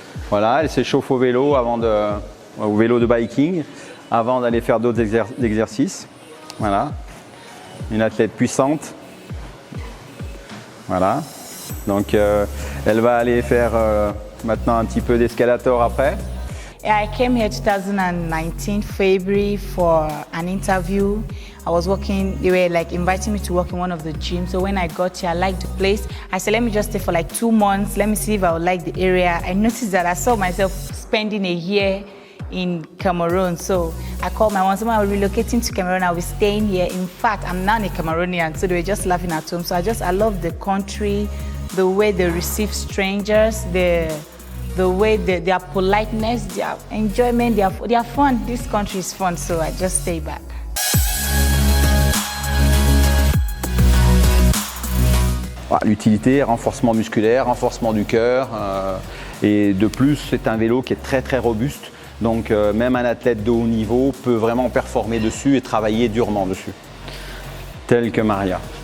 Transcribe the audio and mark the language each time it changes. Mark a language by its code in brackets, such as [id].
[fr] Voilà, elle s'échauffe au vélo au vélo de biking avant d'aller faire d'autres exercices. Voilà, une athlète puissante. Voilà, donc elle va aller faire maintenant un petit peu d'escalator après. [en] I came here 2019 February for an interview. I was working, they were like inviting me to work in one of the gyms. So when I got here, I liked the place. I said, let me just stay for like 2 months. Let me see if I would like the area. I noticed that I saw myself spending a year in Cameroon. So I called my mom, I was relocating to Cameroon. I'll be staying here. In fact, I'm now a Cameroonian. So they were just laughing at home. So I love the country, the way they receive strangers, the the way their politeness, their enjoyment, they are fun. This country is fun, so I just stay back. [fr] L'utilité, renforcement musculaire, renforcement du cœur et de plus c'est un vélo qui est très très robuste, donc même un athlète de haut niveau peut vraiment performer dessus et travailler durement dessus, tel que Maria.